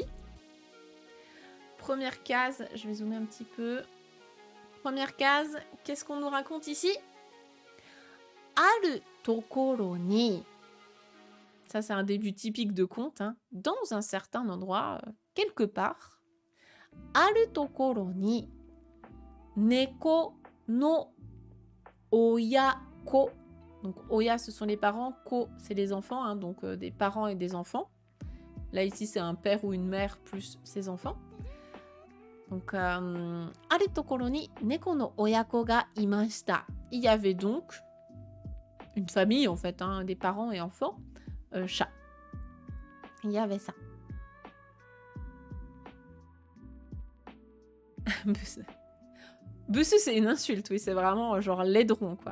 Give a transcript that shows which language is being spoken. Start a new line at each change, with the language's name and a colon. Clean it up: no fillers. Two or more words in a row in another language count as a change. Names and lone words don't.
French: Première case, je vais zoomer un petit peu. Première case, qu'est-ce qu'on nous raconte ici?
Japanese: Aru tokoro ni.
French: Ça, c'est un début typique de conte. Hein. Dans un certain endroit, quelque part.
Japanese: Aru tokoro ni. Neko no oyako.
French: Donc, oya, ce sont les parents. Ko, c'est les enfants. Hein, donc, des parents et des enfants. Là, ici, c'est un père ou une mère plus ses enfants. Donc,
Japanese: aru tokoro ni neko no oyako ga imashita.
French: Il y avait donc une famille, en fait, hein, des parents et enfants. Chat. Il y avait ça. Bussu, c'est une insulte, oui, c'est vraiment genre laidron, quoi.